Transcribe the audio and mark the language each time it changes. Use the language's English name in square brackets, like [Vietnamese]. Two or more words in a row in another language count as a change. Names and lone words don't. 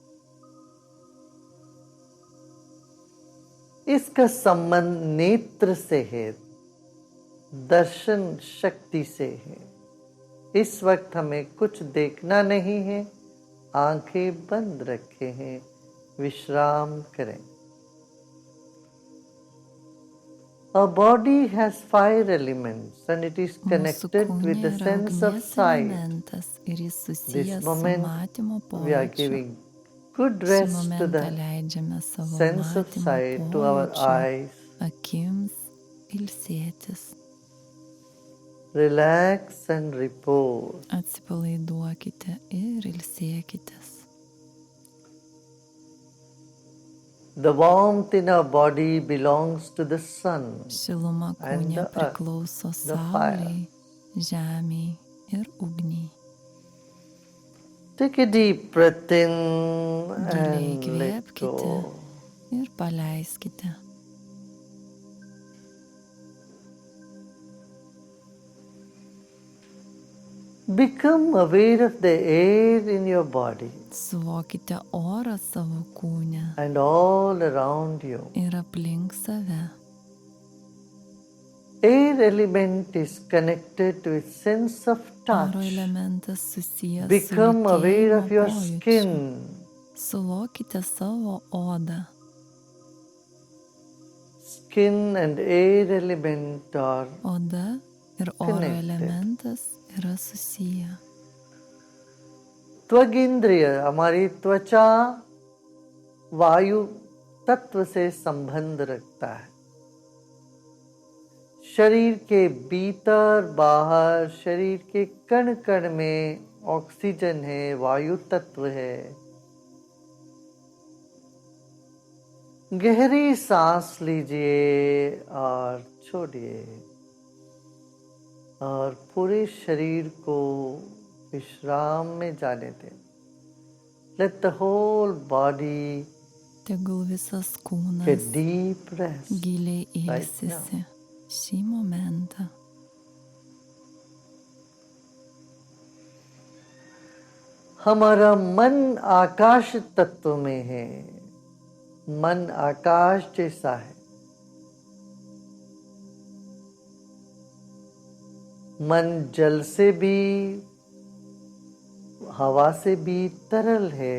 [Hindi] इसका संबंध नेत्र से है, दर्शन शक्ति से है। इस वक्त हमें कुछ देखना नहीं है, आंखें बंद रखे हैं, विश्राम करें। [English] Our body has 5 elements and it is [Lithuanian] Mūsų [English] connected [Lithuanian] kūne [English] with the [Lithuanian] yra [English] sense of [Lithuanian] ugnies [English] sight. [Lithuanian] elementas ir jis [English] This [Lithuanian] susijęs su [English] moment [Lithuanian] matymo [English] we are [Lithuanian] pojūčiu. [English] giving good [Lithuanian] Šį [English] rest to [Lithuanian] momentą [English] the [Lithuanian] leidžiame savo [English] sense of [Lithuanian] matymo [English] sight, to our [Lithuanian] pojūčiu, [English] eyes. [Lithuanian] akims ilsėtis. [English] Relax and repose. [Lithuanian] Atsipalaiduokite ir ilsėkitės. [English] The warmth in our body belongs to the sun. [Lithuanian] Šiluma [English] And [Lithuanian] kūne [English] the earth, [Lithuanian] priklauso [English] the fire. [Lithuanian] saulei, žemiai ir ugniai. [English] Take a deep breath in [Lithuanian] Giliai [English] and let [Lithuanian] įkvėpkite [English] go. [Lithuanian] ir paleiskite. [English] Become aware of the air in your body [Lithuanian] Suvokite orą savo kūne [English] and all around you. [Lithuanian] ir aplink save. [English] Air element is connected with sense of [Lithuanian] Oro [English] touch. [Lithuanian] elementas susijęs su [English] Become aware of your [Lithuanian] lytėjimo [English] skin. [Lithuanian] pojūčiu. Suvokite savo odą. [English] Skin and air element are [Lithuanian] Oda ir oro [English] Connected. [Lithuanian] elementas yra susiję. [Hindi] त्वगिंद्रिय, हमारी त्वचा वायु तत्व से संबंध रखता है। शरीर के भीतर बाहर, शरीर के कण कण में ऑक्सीजन है, वायु तत्व है। गहरी सांस लीजिए और छोड़िए और पूरे शरीर को विश्राम में जाने दें। [English] Let the whole body [Lithuanian] Tegul visas [English] get [Lithuanian] kūnas [English] deep rest [Lithuanian] giliai [English] right now. [Lithuanian] ilsisi šį momentą. [Hindi] हमारा मन आकाश तत्व में है। मन आकाश जैसा है। मन जल से भी, हवा से भी तरल है।